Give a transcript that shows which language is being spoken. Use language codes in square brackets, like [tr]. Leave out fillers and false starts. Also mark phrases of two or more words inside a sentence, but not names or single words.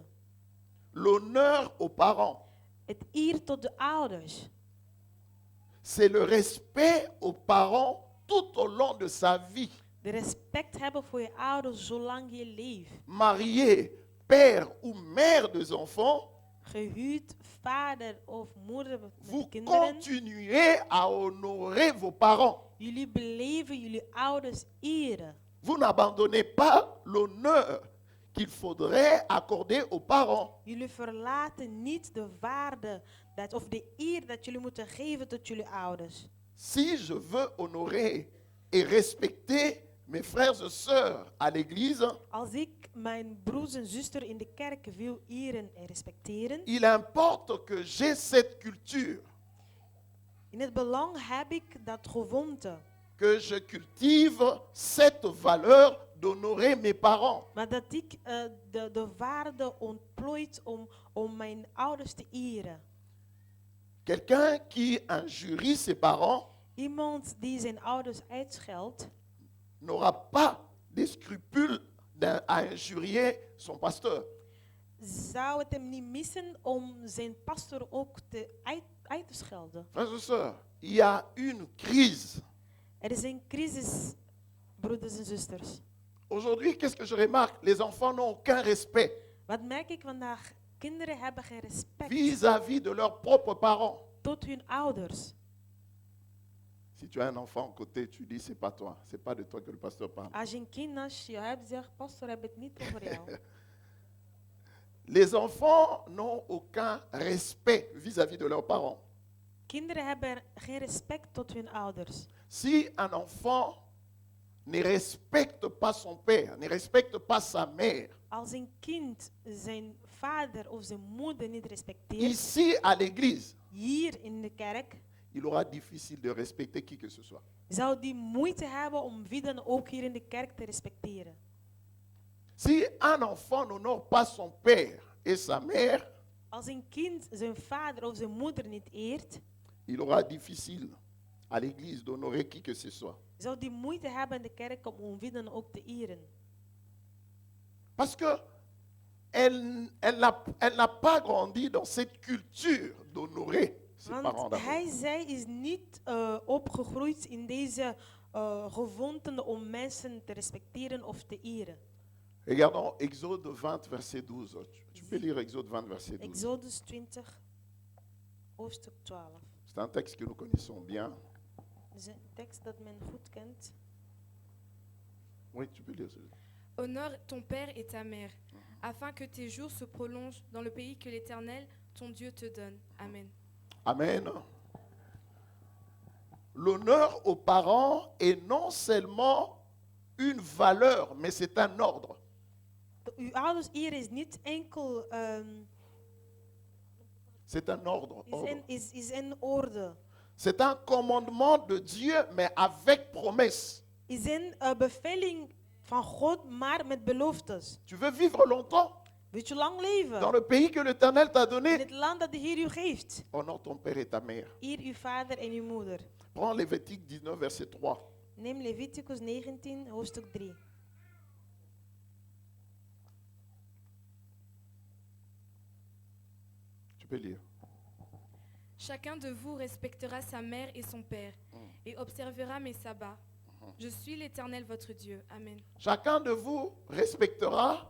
[fr] L'honneur aux parents, [nl] Het eer tot de ouders. [fr] c'est le respect aux parents tout au long de sa vie. [nl] De respect hebben voor je ouders zolang je leeft. [fr] Marié, père ou mère des enfants, [nl] Gehuwd, vader of moeder met [fr] vous [nl] kinderen. [fr] continuez à honorer vos parents. [nl] Jullie beleven jullie ouders eren. [fr] Vous n'abandonnez pas l'honneur qu'il faudrait accorder aux parents. [nl] Jullie verlaten niet de waarde of de eer dat jullie moeten geven tot jullie ouders. [fr] Si je veux honorer et respecter mes frères et sœurs à l'église, [nl] Als ik mijn broers en zuster in de kerk wil eren en respecteren, [fr] il importe que j'ai cette culture, [nl] in het belang heb ik dat gewoonte. [fr] que je cultive cette valeur d'honorer mes parents. [nl] Maar dat ik de waarde ontplooit om mijn ouders te eren. [fr] Quelqu'un qui injurie ses parents [nl] Iemand die zijn ouders uitscheldt, [fr] n'aura pas des scrupules à injurier son pasteur. [nl] zou het hem niet missen om zijn pastor ook uit te schelden. [fr] Frères et sœurs, il y a une crise. [nl] Er is een crisis, broeders en zusters. [fr] Aujourd'hui, qu'est-ce que je remarque? Les enfants n'ont aucun respect [nl] Wat merk ik vandaag? Kinderen hebben geen respect [fr] vis-à-vis de leurs propres parents. [nl] tot hun ouders. [fr] Si tu as un enfant à côté, tu dis c'est pas toi, c'est pas de toi que le pasteur parle. [nl] Als je een kind naast je hebt, zegt pastor, heb het niet over jou. [fr] Les enfants n'ont aucun respect vis-à-vis de leurs parents. [nl] Kinderen hebben geen respect tot hun ouders. [fr] Si un enfant ne respecte pas son père, ne respecte pas sa mère, [nl] Als een kind zijn vader of zijn moeder niet respecteert, [fr] ici à l'église, [nl] hier in de kerk, [fr] il aura difficile de respecter qui que ce soit. [nl] zou die moeite hebben om wie dan ook hier in de kerk te respecteren. [fr] Si un enfant n'honore pas son père et sa mère, [nl] Als een kind zijn vader of zijn moeder niet eert, [fr] il aura difficile à l'église d'honorer qui que ce soit. [nl] zou die moeite hebben in de kerk om wie dan ook te eren. [fr] Parce que elle n'a pas grandi dans cette culture d'honorer ses parents [nl] Want [fr] d'abord. [nl] zij is niet opgegroeid in deze gewoonten om mensen te respecteren of te eren. [fr] Regardons Exode 20, verset 12. Tu peux lire Exode 20, verset 12. [nl] Exodus 20, hoofdstuk 12. [fr] C'est un texte que nous connaissons bien. [nl] Dat is een tekst dat men goed kent. [fr] Oui, tu peux lire celui-là. Honore ton père et ta mère, afin que tes jours se prolongent dans le pays que l'Éternel, ton Dieu, te donne. Amen. Amen. L'honneur aux parents est non seulement une valeur, mais c'est un ordre. [nl] Uw ouders eren is niet enkel [fr] C'est un ordre. [nl] is een orde. [fr] C'est un commandement de Dieu, mais avec promesse. [nl] Is een beveling van God, maar met beloftes. [fr] Tu veux vivre longtemps [nl] Wil je lang leven? [fr] dans le pays que l'Éternel t'a [nl] In [fr] donné? [nl] het land dat de Heer u geeft. [fr] Honore ton père et ta mère. [nl] Eer uw vader en uw moeder. [fr] Prends Lévitique 19, verset 3. [nl] Neem Leviticus 19, hoofdstuk 3. [fr] Tu peux lire. Chacun de vous respectera sa mère et son père, et observera mes sabbats. Je suis l'Éternel votre Dieu. Amen. Chacun de vous respectera